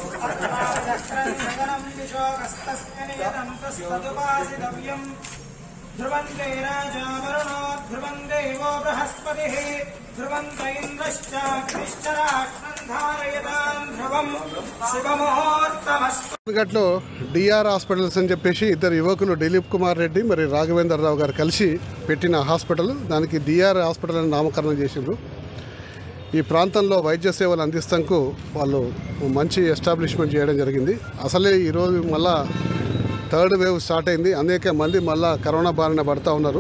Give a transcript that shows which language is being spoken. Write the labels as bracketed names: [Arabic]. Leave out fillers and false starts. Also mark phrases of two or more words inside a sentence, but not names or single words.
[Sanskrit] अर्थाचक्रम् दिशोकस्तस्मिन् यदन्तस्तदुपासितव्यम् ध्रुवन्ते राजा वरुणो ध्रुवन्ते वो बृहस्पतिः ध्रुवन्त इन्द्रश्चाग्निश्चराग्नम् धारयताम् ध्रुवम् शुभमुहूर्तमस्तु. [Telugu] గట్లో డిఆర్ హాస్పిటల్స్ అని చెప్పేసి ఇద్దరు యువకులు దిలీప్ కుమార్ రెడ్డి మరి రాఘవేందర్ రావు గారు కలిసి పెట్టిన హాస్పిటల్, దానికి డిఆర్ హాస్పిటల్ అని నామకరణం చేసిండ్రు. ఈ ప్రాంతంలో వైద్య సేవలు అందిస్తానికి వాళ్ళు మంచి ఎస్టాబ్లిష్మెంట్ చేయడం జరిగింది. అసలే ఈరోజు మళ్ళా [English] third wave start [Telugu] అయింది, అనేక మంది మళ్ళా కరోనా బారిన పడుతూ ఉన్నారు.